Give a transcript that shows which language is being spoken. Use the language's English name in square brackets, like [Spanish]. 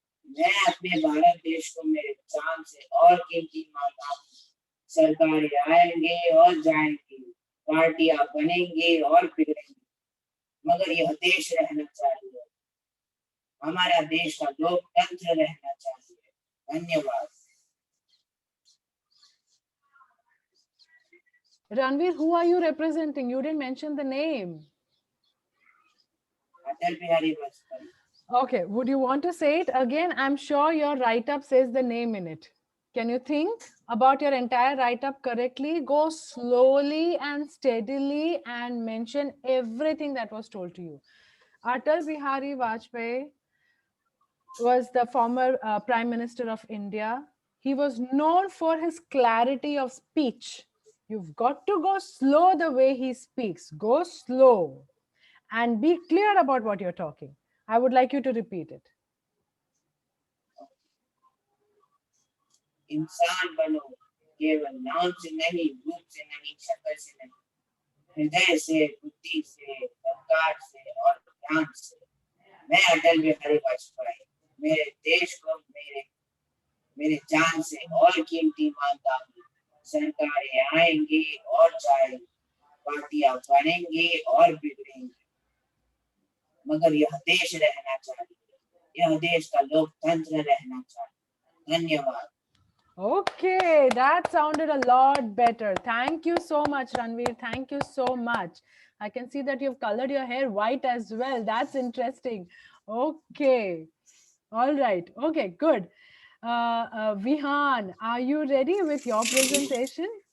[Hindi] मैं अपने भारत देश को मेरे जान से और कीमती मानता हूँ। सरकारें आएंगे और जाएंगे, पार्टियां बनेंगी और बिगड़ेंगी, मगर यह देश रहना चाहिए। हमारा देश का लोकतंत्र रहना चाहिए। धन्यवाद। [English] Ranveer, who are you representing? You didn't mention the name. [Hindi] Atal Bihari Vajpayee. [English] Okay, would you want to say it again? I'm sure your write-up says the name in it. Can you think about your entire write-up correctly? Go slowly and steadily and mention everything that was told to you. Atal Bihari Vajpayee was the former Prime Minister of India. He was known for his clarity of speech. You've got to go slow the way he speaks. Go slow and be clear about what you're talking. I would like you to repeat it. [Hindi] इंसान बनो केवल नाम से नहीं, रूप से नहीं, शक्ल से नहीं, हृदय से, बुद्धि से, सरकार से और ज्ञान से। मैं अटल बिहारी वाजपेयी मेरे देश को मेरे जान से और कीमती मानता हूँ। सरकारें आएंगी और जाएंगी, पार्टियां बनेंगी और बिगड़ेंगी, मगर यह देश रहना चाहिए। यह देश का लोकतंत्र रहना चाहिए। धन्यवाद। [English] Okay, that sounded a lot better. Thank you so much, Ranveer. Thank you so much. I can see that you've colored your hair white as well. That's interesting. Okay. All right. Okay, good. Vihan, are you ready with your presentation?